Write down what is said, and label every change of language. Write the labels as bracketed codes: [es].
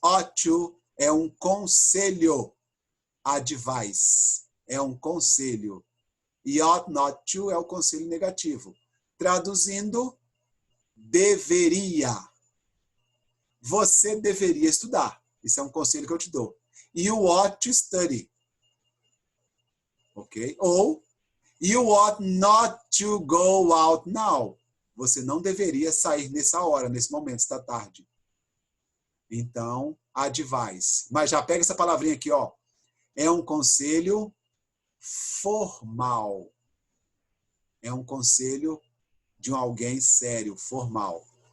[pt] Ought to é um conselho. Advice. É um conselho. E ought not to é o conselho negativo. Traduzindo, deveria. Você deveria estudar. Isso é um conselho que eu te dou. [en] You ought to study. Ok? Ou, you ought not to go out now. [pt] Você não deveria sair nessa hora, nesse momento, está tarde. Então, advice. Mas já pega essa palavrinha aqui, ó. É um conselho formal. É um conselho de alguém sério, formal.